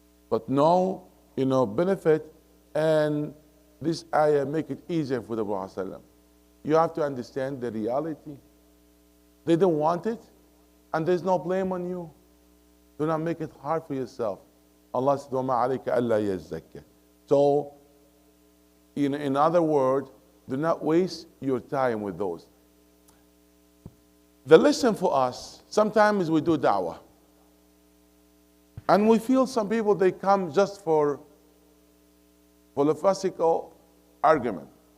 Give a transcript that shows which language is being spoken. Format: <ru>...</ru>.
<en>But no, benefit, and this ayah make it easier for the Prophet. You have to understand the reality. They don't want it, and there's no blame on you. Do not make it hard for yourself. Allah said,</en> <ar>وَمَا عَلَيْكَ أَلَّا يَزَّكَّ.</ar> <en>So, in other words, do not waste your time with those. The lesson for us, sometimes we do da'wah. And we feel some people, they come just for philosophical argument.</en>